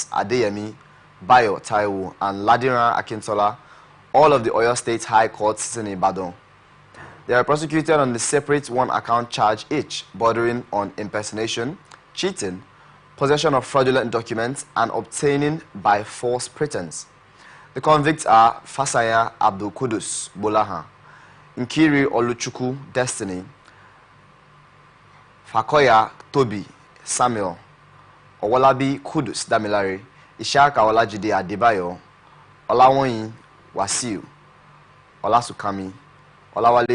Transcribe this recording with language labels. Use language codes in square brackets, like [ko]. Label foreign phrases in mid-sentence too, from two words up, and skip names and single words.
[en] Adeyemi, Bayo Taiwo, and Ladira Akintola, all of the Oyo State High Court sitting in Ibadan. They are prosecuted on the separate one-account charge each, bordering on impersonation, cheating, possession of fraudulent documents, and obtaining by false pretense. The convicts are Fasaya Abdul Kudus Bolaha, Nkiri Oluchuku Destiny, Fakoya Toby Samuel, Owolabi Kudus Damilare, Ishaka Olajide Adebayo, Olawoyin Wasiu, Olasukami, Olawale